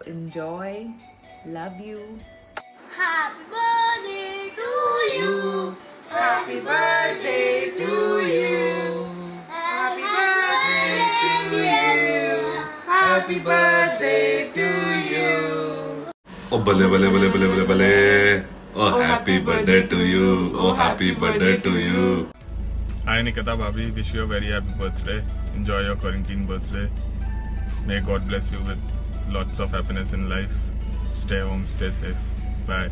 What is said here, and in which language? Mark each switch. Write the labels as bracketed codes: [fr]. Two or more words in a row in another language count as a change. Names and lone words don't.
[en] So enjoy Love you. Happy birthday to you. Happy birthday to you. Happy birthday to you. Happy birthday to you. [pa] Oh, bale, bale, bale, bale, bale, bale. [en] Oh, happy birthday to you. Oh, happy birthday to you. Hi Nikita Bhabhi, wish you a very happy birthday. Enjoy your quarantine birthday. May God bless you with lots of happiness in life. Stay home, stay safe. Bye.